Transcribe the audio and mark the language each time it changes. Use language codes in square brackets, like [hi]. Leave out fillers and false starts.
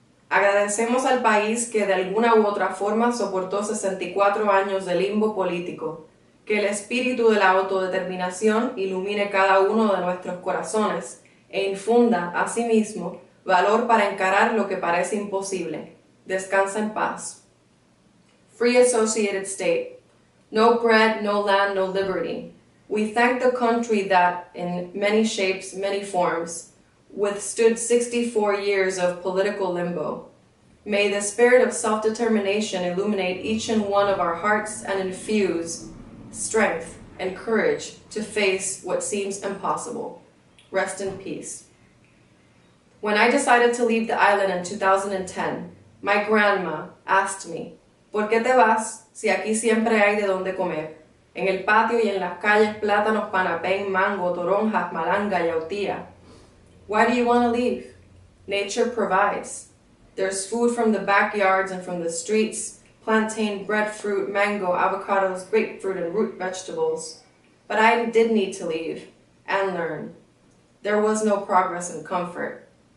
[es] Agradecemos al país que de alguna u otra forma soportó 64 años de limbo político. Que el espíritu de la autodeterminación ilumine cada uno de nuestros corazones e infunda, asimismo, valor para encarar lo que parece imposible. Descansa en paz. [en] Free Associated State. No bread, no land, no liberty. We thank the country that, in many shapes, many forms, withstood 64 years of political limbo. May the spirit of self-determination illuminate each and one of our hearts and infuse strength and courage to face what seems impossible. Rest in peace. When I decided to leave the island in 2010, my grandma asked me, [es] ¿Por qué te vas si aquí siempre hay de dónde comer? En el patio y en las calles plátanos, panapén, mango, toronjas, malanga, yautía. [en] Why do you want to leave? Nature provides. There's food from the backyards and from the streets, plantain, breadfruit, mango, avocados, grapefruit, and root vegetables. But I did need to leave and learn. There was no progress in comfort.